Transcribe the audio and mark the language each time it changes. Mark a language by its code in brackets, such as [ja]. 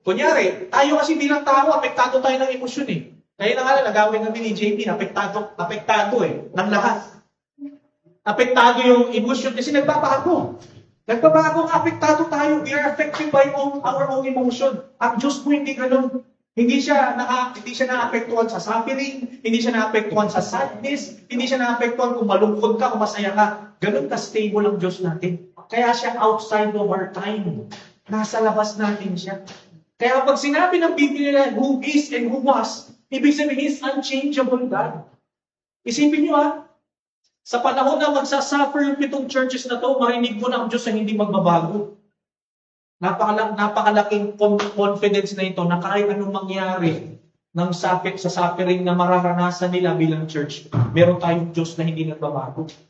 [tl] Kunyari, tayo kasi bilang tao, apektado tayo ng emosyon Kaya na nga lang, nagawin namin ni JP, apektado ng lahat. Apektado yung emosyon kasi nagbabago. Nagbabago, apektado tayo. [en] We are affected by our own emotion. [tl] Ang Diyos po hindi ganun. Hindi siya naapektuhan sa suffering, hindi siya naapektuhan sa sadness, hindi siya naapektuhan kung malungkot ka, kung masaya ka. Ganun ka-stable ang Diyos natin. Kaya siya [en] outside of our time. [tl] Nasa labas natin siya. Kaya pag sinabi ng Biblia [en] who is and who was, [tl] ibig sabihin [en] is unchangeable God. [tl] Isipin nyo sa panahon na magsasuffer yung 7 churches na to, marinig mo na ang Diyos na hindi magbabago. Napakalaking confidence na ito na kahit anong mangyari sa suffering na mararanasan nila bilang church, meron tayong Diyos na hindi nagbabago.